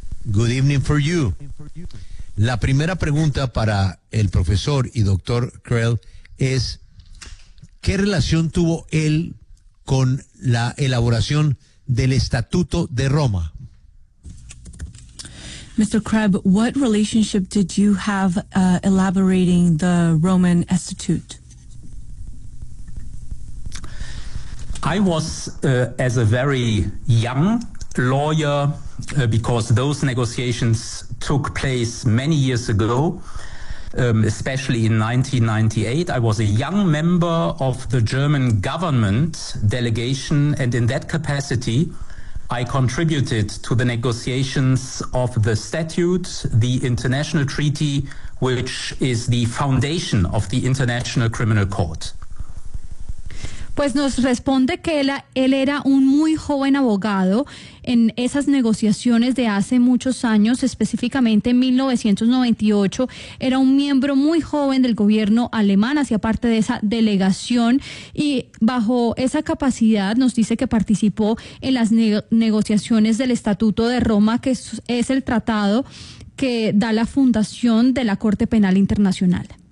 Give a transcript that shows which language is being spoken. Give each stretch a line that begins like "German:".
English: Good evening for you.
Spanish: La primera pregunta para el profesor y doctor Krell es, ¿qué relación tuvo él con la elaboración del Estatuto de Roma?
English: Mr. Krebb, what relationship did you have elaborating the Roman Institute? I was, as a very young lawyer, because those negotiations took place many years ago, especially in 1998. I was a young member of the German government delegation, and in that capacity, I contributed to the negotiations of the statute, the international treaty, which is the foundation of the International Criminal Court.
Spanish: Pues nos responde que él era un muy joven abogado en esas negociaciones de hace muchos años, específicamente en 1998. Era un miembro muy joven del gobierno alemán, hacía parte de esa delegación, y bajo esa capacidad nos dice que participó en las negociaciones del Estatuto de Roma, que es el tratado que da la fundación de la Corte Penal Internacional.